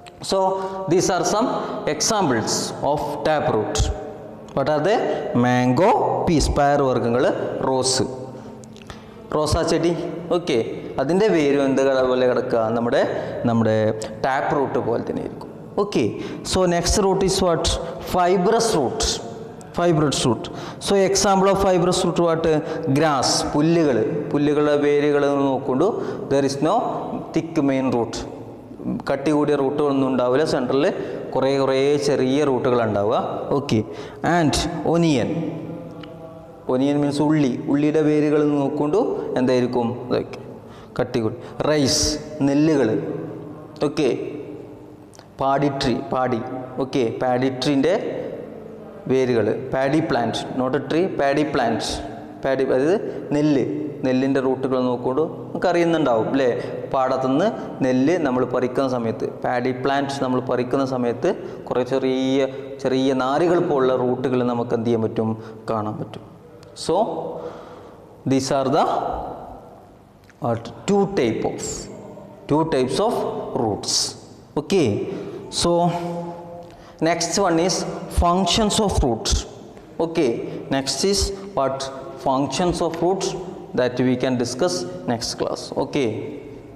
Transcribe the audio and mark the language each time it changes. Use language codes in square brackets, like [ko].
[en] So these are some examples of taproot. What are they? [ml] Mango, piece പയറുവർഗ്ഗങ്ങൾ, rose, റോസാ ചെടി. Okay, അതിൻ്റെ വേരും എന്ത് പോലെ കിടക്കുക? നമ്മുടെ ടാപ്പ് റൂട്ട് പോലെ തന്നെ ആയിരിക്കും. [en] Okay, so next root is what? Fibrous root. So example of fibrous root what? Grass, [ml] പുല്ലുകളുടെ വേരുകൾ നോക്കുമ്പോൾ [en] there is no thick main root. [ml] കട്ടി കൂടിയ റൂട്ടുകളൊന്നും ഉണ്ടാവില്ല. സെൻട്രലിൽ കുറേ ചെറിയ റൂട്ടുകൾ ഉണ്ടാവുക. ഓക്കെ, [en] and onion means [ml] ഉള്ളിയുടെ വേരുകൾ നോക്കുമ്പോൾ എന്തായിരിക്കും? കട്ടി കൂടി. റൈസ്, നെല്ലുകൾ. ഓക്കെ, പാടി. [en] Okay, paddy ട്രീൻ്റെ വേരുകൾ. Paddy plant, not tree, paddy plant. [ml] അതായത് നെല്ലിൻ്റെ റൂട്ടുകൾ നോക്കുമ്പോൾ നമുക്ക് അറിയുന്നുണ്ടാവും അല്ലേ? പാടത്തുനിന്ന് നെല്ല് നമ്മൾ പറിക്കുന്ന സമയത്ത്, പാഡി പ്ലാന്റ് നമ്മൾ പറിക്കുന്ന സമയത്ത് കുറേ ചെറിയ നാരുകൾ പോലുള്ള റൂട്ടുകൾ നമുക്ക് എന്ത് ചെയ്യാൻ പറ്റും? കാണാൻ പറ്റും. So [en] these are the two types of roots. Okay, so next one is functions of roots. Okay, next is what? Functions of roots, that we can discuss next class. Okay.